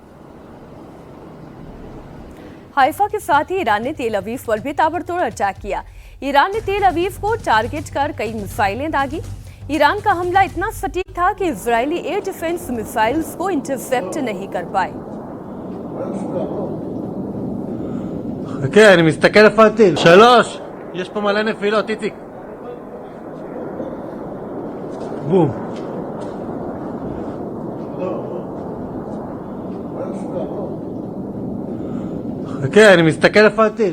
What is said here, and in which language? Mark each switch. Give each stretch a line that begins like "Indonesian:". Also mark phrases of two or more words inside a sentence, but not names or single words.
Hindi: हाइफा के साथ ही ईरान ने तेल अवीव पर भी ताबड़तोड़ अटैक किया। ईरान ने तेल अवीव को टारगेट कर कई मिसाइलें दागी। ईरान का हमला इतना सटीक था कि इजरायली
English: air defense missiles
Hindi: को इंटरसेप्ट नहीं कर पाए।
Hebrew: חכה, אני מסתכל איפה הטיל. 3, יש פה מלא נפילות, איציק. בום. חכה, אני מסתכל איפה הטיל.